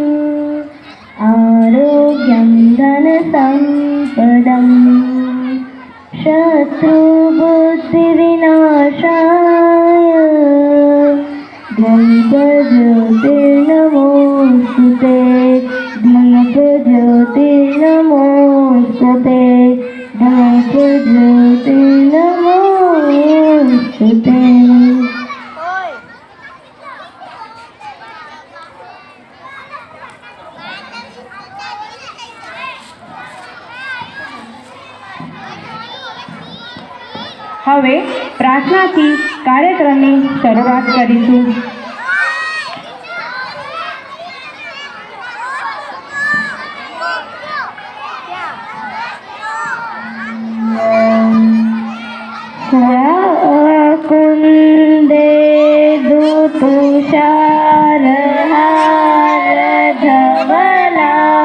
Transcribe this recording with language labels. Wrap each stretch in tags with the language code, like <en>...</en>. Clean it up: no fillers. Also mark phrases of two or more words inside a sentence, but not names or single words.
<sa>आरोग्यं धनसम्पदम् शत्रुबुद्धिविनाशाय दीपज्योतिर्नमोऽस्तुते दीपज्योतिर्नमोऽस्तुते दीपज्योतिर्नमोऽस्तुते।</sa> <gu>હવે પ્રાર્થનાથી કાર્યક્રમની શરૂઆત કરીશું।</gu> <sa>कुन्दे दुतुषारहार धवला</sa>